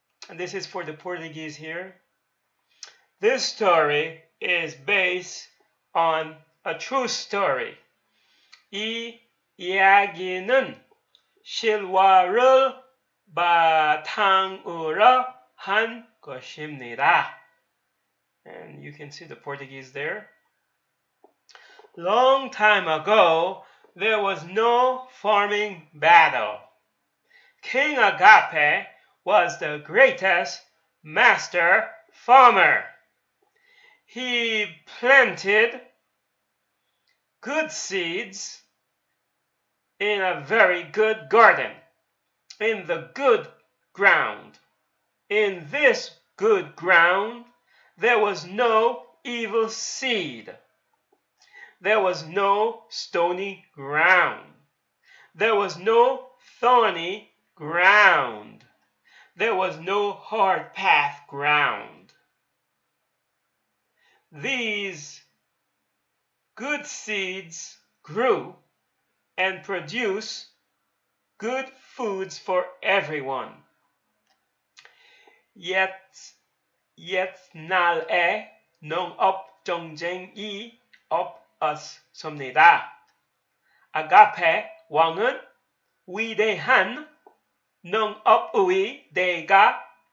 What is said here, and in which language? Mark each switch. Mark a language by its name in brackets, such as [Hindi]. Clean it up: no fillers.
[English] And this is for the Portuguese here. This story is based on a true story. [Korean] 이 이야기는 실화를 바탕으로 한 것입니다. [English] And you can see the Portuguese there. Long time ago, there was no farming battle. King Agape was the greatest master farmer. He planted good seeds in a very good garden, in the good ground. In this good ground, there was no evil seed. There was no stony ground. There was no thorny ground. There was no hard path ground. These good seeds grew and produced good foods for everyone. [Korean] 옛날에 농업 경쟁이 없었습니다. 아가페 왕은 위대한 농업의 대가였습니다.